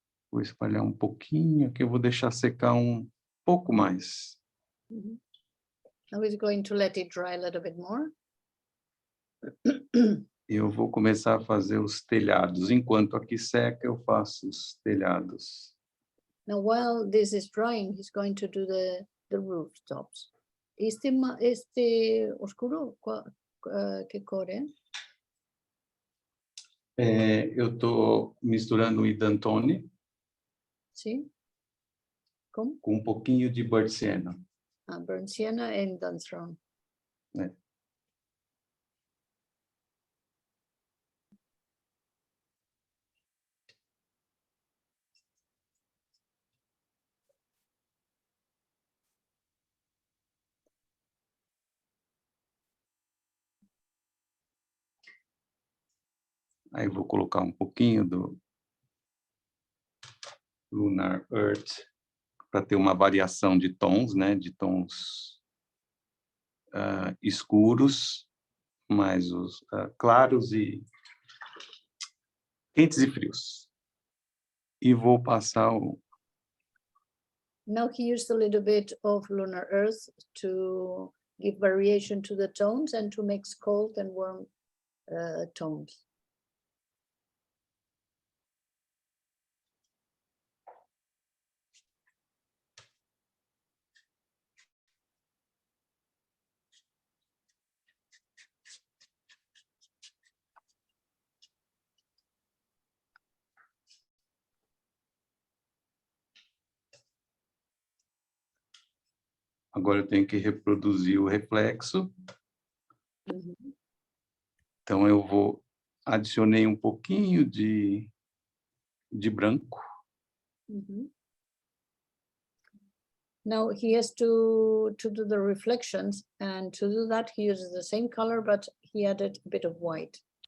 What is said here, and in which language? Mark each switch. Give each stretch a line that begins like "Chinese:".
Portuguese: Vou espalhar um pouquinho, que eu vou deixar secar um pouco mais.
English: Now he's going to let it dry a little bit more.
Portuguese: Eu vou começar a fazer os telhados. Enquanto aqui seca, eu faço os telhados.
English: Now while this is drying, he's going to do the rooftops.
Portuguese: Este oscuro, que cor é? Eu estou misturando o Idantone Sim? Como? com um pouquinho de Bird Sienna.
English: Burnt sienna and Dunstone.
Portuguese: Né? Aí vou colocar um pouquinho do Lunar Earth para ter uma variação de tons, né? De tons escuros, mais os claros e quentes e frios. E vou passar o...
English: Now he used a little bit of lunar earth to give variation to the tones and to mix cold and warm tones.
Portuguese: Agora eu tenho que reproduzir o reflexo. Mhm. Então eu vou adicionei um pouquinho de branco. Mhm.
English: Now he has to do the reflections, and to do that he uses the same color, but he added a bit of white.